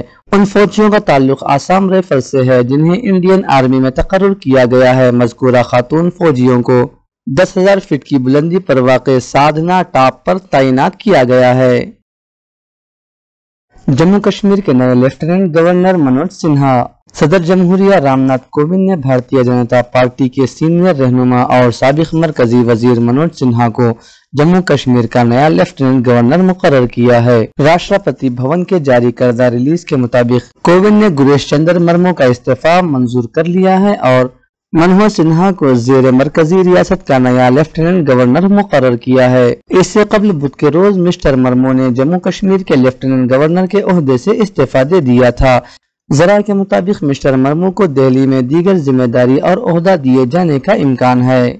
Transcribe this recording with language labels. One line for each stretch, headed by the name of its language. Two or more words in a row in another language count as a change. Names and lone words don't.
Urdu: ان فوجیوں کا تعلق آسام رائفل سے ہے جنہیں انڈین آرمی میں تقرر کیا گیا ہے۔ مذکورہ خاتون فوجیوں کو 10,000 فٹ کی بلندی پر واقع سادھنا ٹاپ پر تعینات کیا گیا ہے۔ جموں کشمیر کے نئے لیفٹیننٹ گورنر منوج سنہا۔ صدر جمہوریہ رام ناتھ کووند نے بھارتیہ جنتا پارٹی کے سینئر رہنما اور سابق مرکزی وزیر منوج سنہا کو جموں کشمیر کا نیا لیفٹیننٹ گورنر مقرر کیا ہے۔ راشٹرپتی بھون کے جاری کردہ ریلیز کے مطابق کووند نے گریش چندر مرمو کا استعفی منظور کر لیا ہے اور منوج سنہا کو زیر مرکزی ریاست کا نیا لیفٹیننٹ گورنر مقرر کیا ہے۔ اس سے قبل بدھ کے روز مسٹر مرمو نے جموں کشمیر کے لیفٹیننٹ گورنر کے عہدے سے استعفی دے دیا تھا۔ ذرائع کے مطابق مسٹر مرمو کو دہلی میں دیگر ذمہ داری اور عہدہ دیے جانے کا امکان ہے۔